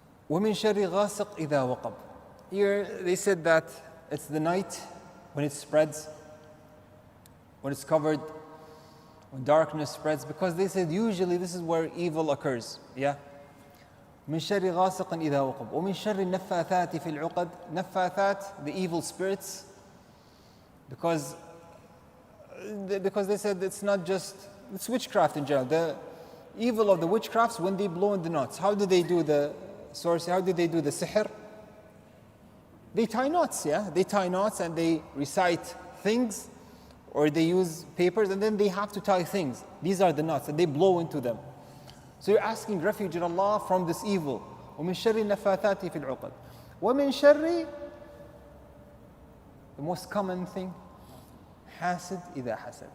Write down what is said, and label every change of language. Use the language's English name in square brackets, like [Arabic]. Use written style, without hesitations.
[Arabic] وَمِن شَرِّ غَاسِقٍ إِذَا وَقَبْ. [English] Here they said that it's the night when it spreads, when it's covered, when darkness spreads, because they said usually this is where evil occurs. Yeah? [Arabic] من شر غاسق إذا وقب ومن شر النفاثات في العقد. [English] نفاثات, the evil spirits, because they said it's not just, it's witchcraft in general. The evil of the witchcrafts when they blow in the knots. How do they do the sorcery? How do they do the sihr? They tie knots, yeah? They tie knots and they recite things, or they use papers and then they have to tie things. These are the knots and they blow into them. So you're asking refuge in Allah from this evil. [Arabic] وَمِن شَرِّ النَّفَّاثَاتِ فِي الْعُقَدِ. وَمِن شَرِّ, [English] the most common thing, [Arabic] حاسد إذا حسد.